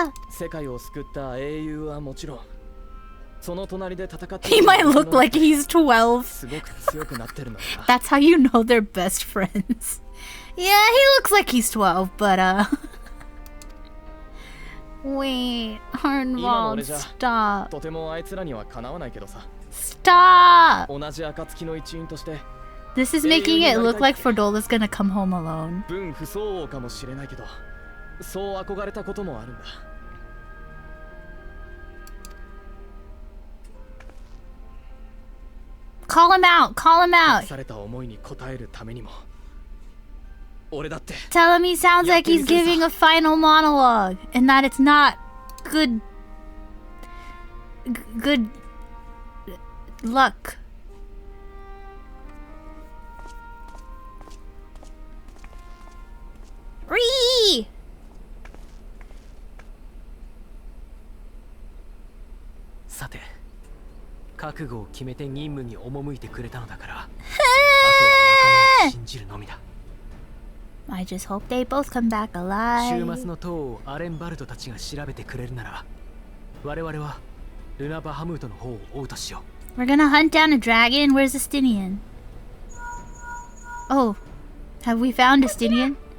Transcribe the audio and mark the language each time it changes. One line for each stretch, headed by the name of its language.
Japanese: 世界を救った英雄はもちろん、その隣で戦って
English: He might look like he's 12.
Japanese: すごく強くなってるのだ。
English: That's how you know they're best friends. Yeah, he looks like he's 12, but Wait, Arnwald, stop.
Japanese: とてもあいつらにはかなわないけどさ。
English: Stop!
Japanese: 同じ暁の一員として。
English: This is making it look like Ferdola's gonna come home alone.
Japanese: 分不相応かもしれないけど、そう憧れたこともあるんだ。
English: Call him out! Call him out!
Japanese: された思いに応えるためにも。俺だって。
English: Tell him he sounds like he's giving a final monologue and that it's not good luck. Ree!
Japanese: さて、覚悟を決めて任務に赴いてくれたのだから、あとは仲間を信じるのみだ。
English: I just hope they both come back alive.
Japanese: 週末の塔をアレンバルトたちが調べてくれるなら、我々はルナ・バハムートの方を追うとしよ
English: う。We're gonna hunt down a dragon. Where's Estinian? Oh, have we found Estinian?